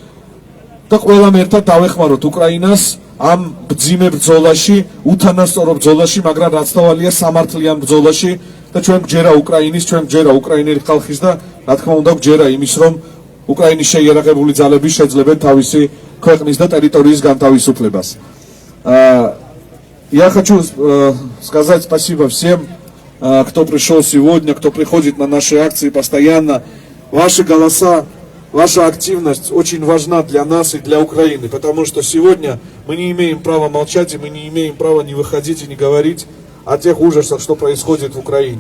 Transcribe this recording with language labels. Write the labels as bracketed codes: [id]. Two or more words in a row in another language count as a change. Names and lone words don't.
[ka] და ყველამ ერთად დავეხმაროთ უკრაინას ამ ბძიმე ბრძოლაში, უთანასწორო ბრძოლაში, მაგრამ რაც დავალია სამართლიან ბრძოლაში და ჩვენ გჯერა უკრაინის, ჩვენ გჯერა უკრაინელი ხალხის და რა თქმა უნდა გჯერა იმის, რომ უკრაინის შეიარაღებული ძალები შეძლებენ თავისი ქვეყნის და ტერიტორიის განთავისუფლებას. [ru] Я хочу сказать спасибо всем, кто пришел сегодня, кто приходит на наши акции постоянно. Ваши голоса, ваша активность очень важна для нас и для Украины, потому что сегодня мы не имеем права молчать, и мы не имеем права не выходить и не говорить о тех ужасах, что происходит в Украине.